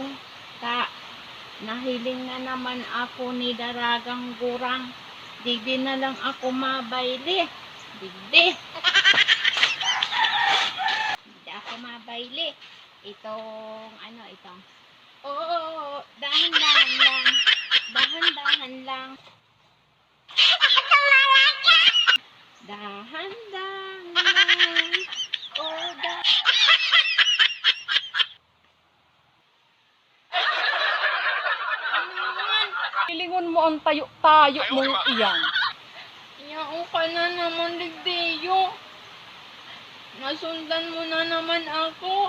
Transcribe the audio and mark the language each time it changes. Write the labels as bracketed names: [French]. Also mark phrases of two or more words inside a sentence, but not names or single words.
[Bikol] Nahiling na naman ako ni daragang gurang. Digdi na lang ako mabayli. Digdi. Digdi ako mabayli. Itong. Oo, [Filipino] dahan-dahan lang. Dahan-dahan lang. Dahan-dahan lang. Oh, [Bikol] Pilingon mo ang tayo-tayo mong iyan. Iyao ka na naman, Ligdeyo. Nasundan mo na naman ako.